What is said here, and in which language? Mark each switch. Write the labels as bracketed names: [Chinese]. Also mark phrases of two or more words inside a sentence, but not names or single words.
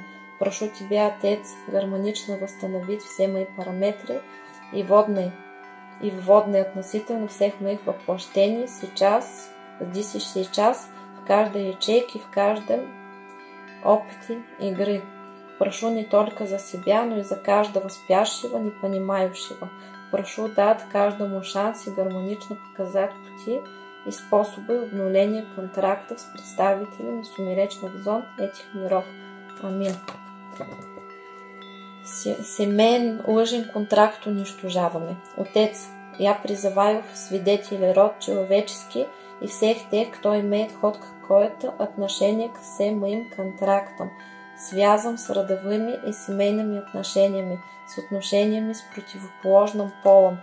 [Russian] Прошу Тебя, Отец, гармонично восстановить все мои параметры и вводные относительно всех моих воплощений сейчас, здесь и сейчас, в каждой ячейке, в каждом опыте игры. Прошу не только за себя, но и за каждого спящего, не понимающего. Прошу дать каждому шанс и гармонично показать пути и способы обнуления контрактов с представителями сумеречных зон этих миров. Амин. [Bulgarian] Семейен лъжен контракт унищожаваме. [Russian] Отец, я призываю в свидетели род человеческий и всех тех, кто имеет хоть какое-то отношение к всем моим контрактам, связан с родовыми и семейными отношениями, с отношениями с противоположным полом.